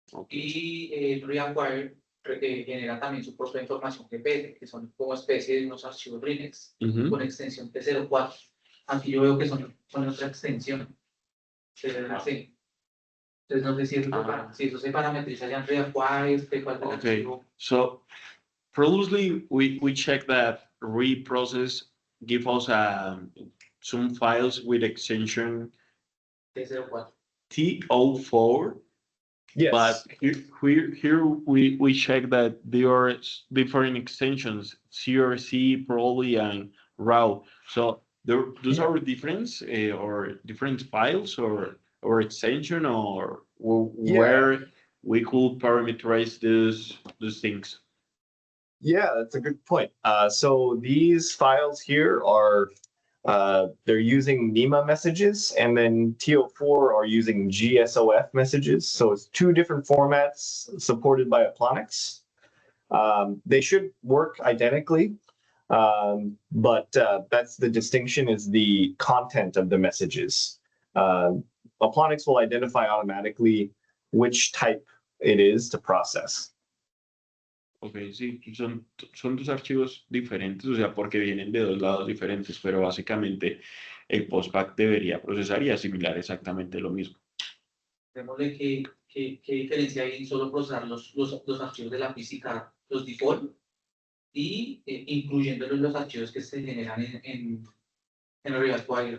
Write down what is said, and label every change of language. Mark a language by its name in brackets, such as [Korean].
[Spanish] Y el reacquire genera también su propia información GPS, que son como especie de unos archivos RINEX con extensión T04. Aquí yo veo que son otra extensión. Así. Entonces no sé si eso se parametriza ya en reacquire, cuál del archivo. [English] So previously we checked that Riprocess give us some files with extension T04. Yes. But here we check that there are different extensions, CRC, probably, and RAW. So those are different or different files or extension or where we could parameterize those things. Yeah, that's a good point. So these files here are they're using NEMA messages, and then TO4 are using GSOF messages. So it's two different formats supported by Aplonix. They should work identically, but that's the distinction, is the content of the messages. Aplonix will identify automatically which type it is to process. [Spanish] Ok, sí, son dos archivos diferentes, o sea, porque vienen de dos lados diferentes, pero básicamente el postback debería procesar y asimilar exactamente lo mismo. Démosle qué diferencia hay en solo procesar los archivos de la física, los default, y incluyéndolos los archivos que se generan en reacquire.